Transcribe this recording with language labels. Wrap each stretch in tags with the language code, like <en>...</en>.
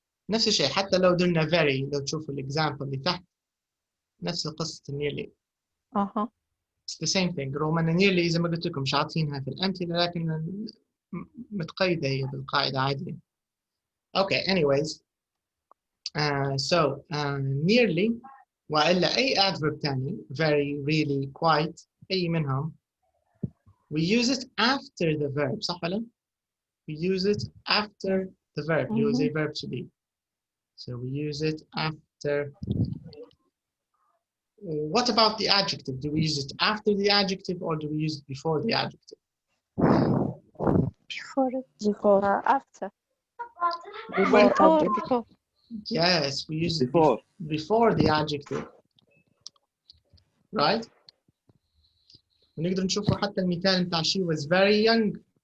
<ar>نفس الشيء حتى لو درنا very لو تشوفوا الإكزامبل اللي تحت نفس قصة nearly.</ar> <en>It's the same thing.</en> <ar>رغم ان nearly زي ما قلت لكم مش عاطينها في الأمثلة لكن متقيدة هي بالقاعدة عادية.</ar> <en>Okay, anyways. So nearly وإلا أي adverb تاني very, really, quite أي منهم we use it after the verb</en> <ar>صح ولا؟</ar> <en>We use it after the verb. Use a verb to be. So we use it after. What about the adjective? Do we use it after the adjective or do we use it before the adjective? Before it. After. Before. Yes, we use it before the adjective. Right?</en> <ar>ونقدر نشوفه حتى المثال بتاع</ar> <en>she was very young.</en>